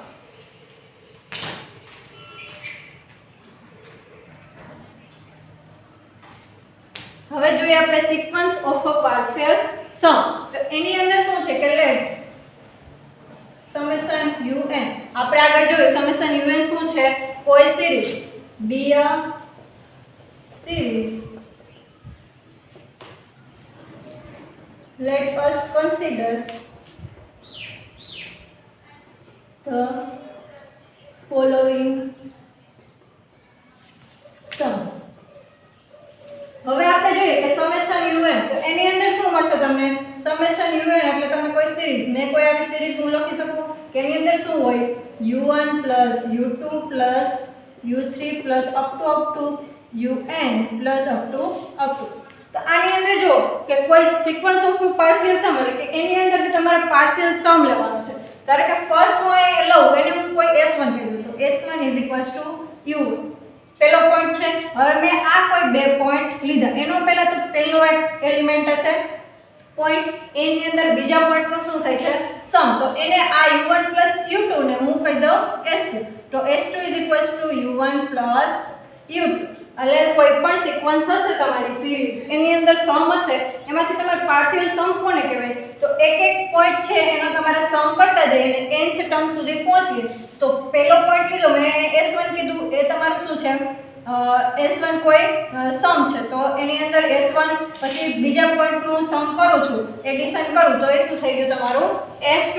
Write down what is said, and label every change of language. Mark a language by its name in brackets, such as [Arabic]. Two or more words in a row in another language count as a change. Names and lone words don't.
[Gujarati] હવે જોઈએ આપણે [English] sequence of a partial sum. [Gujarati] તો એની અંદર શું છે કે [English] let summation [Gujarati] un, આપણે આગળ જોયું સમેશન un શું છે, કોઈ સિરીઝ [English] be a series, let us consider the following sum. [Gujarati] હવે આપણે જોઈએ કે સમેશન un, તો એની અંદર શું મળશે તમને, સમેશન un એટલે તમે કોઈ સિરીઝ, મેં કોઈ આવી સિરીઝ હું લખી શકું કે એની અંદર શું હોય, [English] u1 + u2 + u3 + up to un + up to. [Gujarati] તો આની અંદર જો કે કોઈ [English] sequence of partial sum [Gujarati] એટલે કે એની અંદરથી તમારે [English] partial sum [Gujarati] લેવાનો છે. ધારો કે ફર્સ્ટ હું લઉં એને હું કોઈ s1 કીધું, તો s1 = u, પહેલો પોઈન્ટ છે. હવે મેં આ કોઈ બે પોઈન્ટ લીધા, એનો પહેલા તો પહેલો એક એલિમેન્ટ હશે પોઈન્ટ, એની અંદર બીજા પોઈન્ટનું શું થાય છે, સમ. તો એને આ u1 + u2 ને હું કહી દઉં s2, તો s2 = u1 + u2. એટલે કોઈ પણ સિક્વન્સ હશે તમારી સિરીઝ, એની અંદર સમ હશે, એમાંથી તમારે [English] partial sum [Gujarati] કોને કહેવાય, તો એક એક પોઈન્ટ છે એનો તમારે સમ કરતા જઈએ અને [English] nth term [Gujarati] સુધી પહોંચીએ. તો પહેલો પોઈન્ટ લીધો મેં એને s1 કીધું, એ તમારું શું છે, s1 કોઈ સમ છે, તો એની અંદર s1 પછી બીજા પોઈન્ટનું સમ કરું છું, એડિશન કરું, તો એ શું થઈ ગયું તમારું s2.